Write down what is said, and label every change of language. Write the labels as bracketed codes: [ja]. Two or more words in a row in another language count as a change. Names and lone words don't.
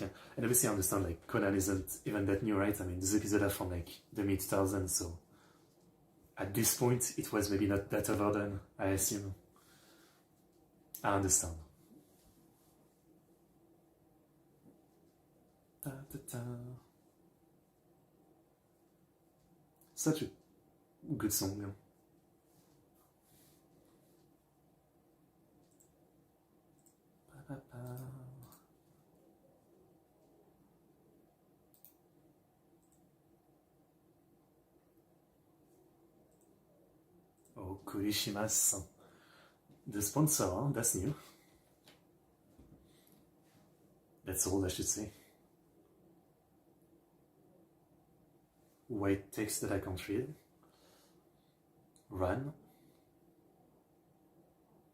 [en] And obviously I understand like Conan isn't even that new, right? I mean, this episode are from like the mid-2000s, so at this point it was maybe not that overdone, I assume. I understand. Da, da, da. Such a good song. Ba, ba, ba. Oh, Kurishimasu. The sponsor, that's new. That's all I should say. White text that I can't read. Run.